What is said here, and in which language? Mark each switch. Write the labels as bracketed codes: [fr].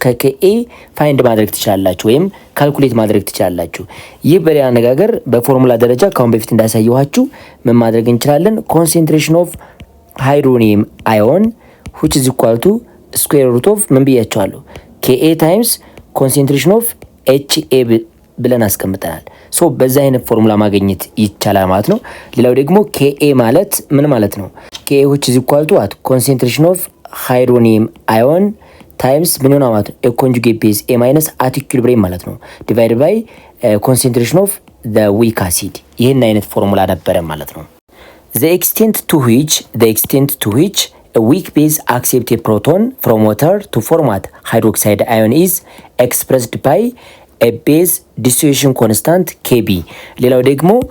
[am] ከኬኤ ፋይንድ ማድረግ ትችላላችሁ ወይም ካልኩሌት ማድረግ ትችላላችሁ። ይህ በሌላ አነጋገር በፎርሙላ ደረጃ ካሁን በፊት እንዳሳየኋችሁ ምን ማድረግ እንችላለን? [en] ኮንሰንትሬሽን ኦፍ ሃይድሮኒየም አዮን which is equal to square root of [am] ምን ብያቸዋለሁ? ኬኤ [en] ታይምስ ኮንሰንትሬሽን ኦፍ ኤችኤ [am] ብለን አስቀምጠናል። ሶ በዛ አይነት ፎርሙላ ማግኘት ይቻላል ማለት ነው። ሌላው ደግሞ ኬኤ ማለት ምን ማለት ነው? [en] ኬኤ which is equal to what concentration of hydronium ion times [am] ምን ሆነ ማለት ነው? [en] ኮንጁጌት ቤዝ ኤ ማይነስ አት ኢኩሊብሪየም ማለት ነው ዲቫይድ ባይ concentration of the weak acid። [am] ይህን አይነት ፎርሙላ ነበረ ማለት ነው። [en] the extent to which a weak base accepts a proton from water to form what hydroxide ion is expressed by a base dissociation constant Kb። [am] ሌላው ደግሞ